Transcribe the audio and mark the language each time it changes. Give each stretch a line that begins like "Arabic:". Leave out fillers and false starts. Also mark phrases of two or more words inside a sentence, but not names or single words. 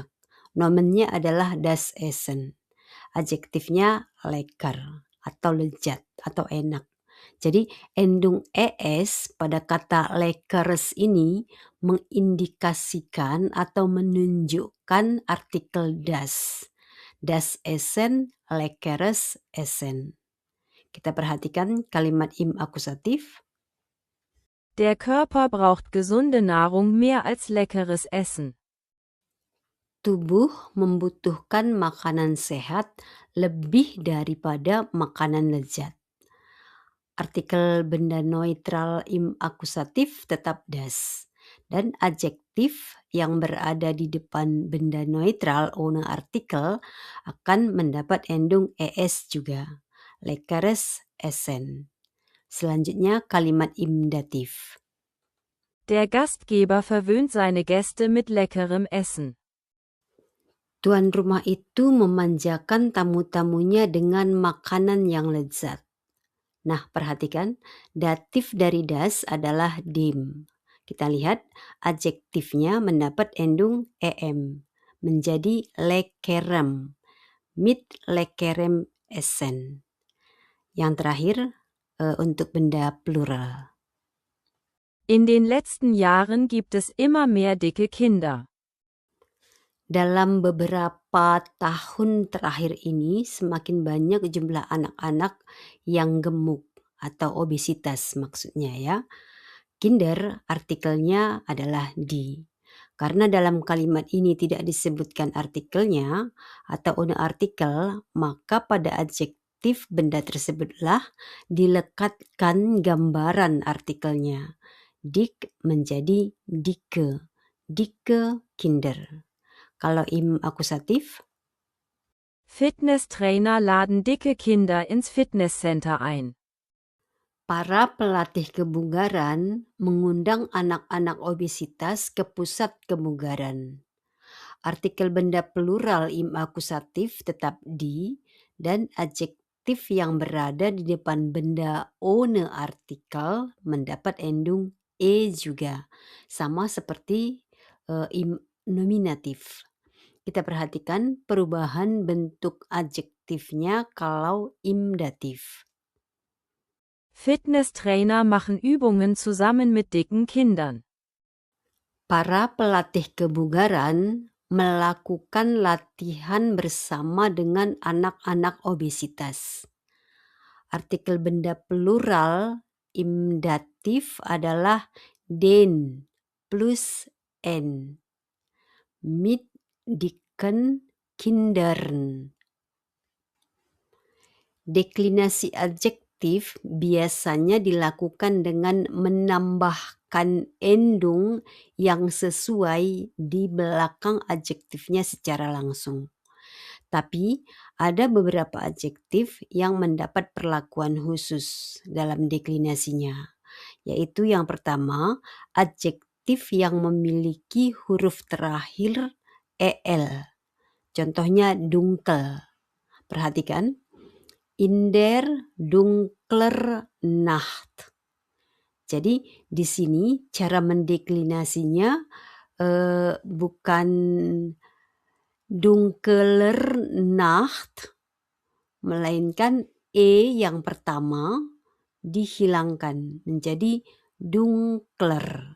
Indonesian: Nomennya adalah
German: das Essen.
Indonesian: Adjektifnya lekker atau lezat atau enak. Jadi endung es pada kata leckeres ini mengindikasikan atau menunjukkan artikel das.
German: Das Essen, leckeres Essen.
Indonesian: Kita perhatikan kalimat
German: im akusatif. Der Körper braucht gesunde Nahrung mehr als leckeres Essen.
Indonesian: Tubuh membutuhkan makanan sehat lebih daripada makanan lezat. Artikel benda neutral
German: im akusatif
Indonesian: tetap das. Dan adjektif yang berada di depan benda neutral
German: ohne artikel
Indonesian: akan mendapat endung es juga.
German: Leckeres Essen.
Indonesian: Selanjutnya kalimat
German: im datif. Der Gastgeber verwöhnt seine Gäste mit leckerem Essen.
Indonesian: Tuan rumah itu memanjakan tamu-tamunya dengan makanan yang lezat. Nah, perhatikan, datif dari das adalah dem. Kita lihat adjektifnya mendapat endung em, menjadi
German: leckerem, mit leckerem Essen.
Indonesian: Yang terakhir untuk benda plural.
German: In den letzten Jahren gibt es immer mehr dicke Kinder.
Indonesian: Dalam beberapa tahun terakhir ini semakin banyak jumlah anak-anak yang gemuk atau obesitas maksudnya ya. Kinder artikelnya adalah di. Karena dalam kalimat ini tidak disebutkan artikelnya atau
German: ohne artikel,
Indonesian: maka pada adjektif benda tersebutlah dilekatkan gambaran artikelnya. Dik menjadi
German: dicke, dicke Kinder.
Indonesian: Kalau
German: im akusatif? Fitnesstrainer laden dicke Kinder ins Fitnesscenter ein.
Indonesian: Para pelatih kebugaran mengundang anak-anak obesitas ke pusat kebugaran. Artikel benda plural
German: im akusatif
Indonesian: tetap di dan adjektif yang berada di depan benda
German: ohne artikel
Indonesian: mendapat endung e juga. Sama seperti
German: im nominatif.
Indonesian: Kita perhatikan perubahan bentuk adjektifnya kalau
German: im datif. Fitnesstrainer machen Übungen zusammen mit dicken Kindern.
Indonesian: Para pelatih kebugaran melakukan latihan bersama dengan anak-anak obesitas. Artikel benda plural
German: im datif
Indonesian: adalah den plus n.
German: Mit dicken Kindern.
Indonesian: Deklinasi adjektif biasanya dilakukan dengan menambahkan endung yang sesuai di belakang adjektifnya secara langsung. Tapi ada beberapa adjektif yang mendapat perlakuan khusus dalam deklinasinya. Yaitu yang pertama, adjektif yang memiliki huruf terakhir el. Contohnya dunkel. Perhatikan.
German: In der dunkler Nacht.
Indonesian: Jadi di sini cara mendeklinasinya bukan
German: dunkeler Nacht,
Indonesian: melainkan yang pertama dihilangkan menjadi dunkler.